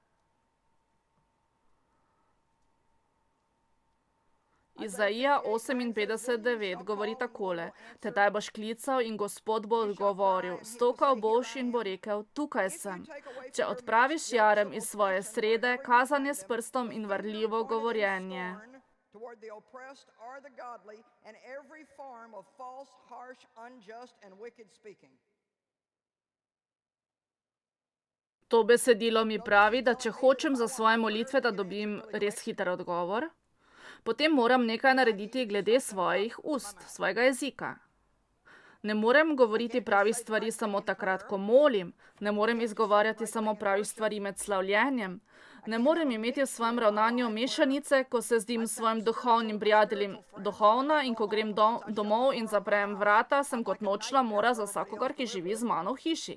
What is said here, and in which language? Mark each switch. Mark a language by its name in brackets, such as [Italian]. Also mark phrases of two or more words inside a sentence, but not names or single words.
[Slovenian] Izaija 58:9 govori takole: Tedaj boš klical in Gospod bo odgovoril, stokal boš in bo rekel, tukaj sem. Če odpraviš jarem iz svoje srede, kazanje s prstom in varljivo govorjenje. [English] Toward the oppressed or the godly, and every form of false, harsh, unjust, and wicked speaking. [Slovenian] To besedilo mi pravi, da če hočem za svoje molitve, da dobim res hiter odgovor, potem moram nekaj narediti glede svojih ust, svojega jezika. Ne morem govoriti pravih stvari samo takrat, ko molim, ne morem izgovarjati samo pravih stvari med slavljenjem, ne morem imeti v svojem ravnanju mešanice, ko se zdim svojim duhovnim prijateljem duhovna in ko grem domov in zaprem vrata, sem kot nočna mora za vsakogar, ki živi z mano v hiši.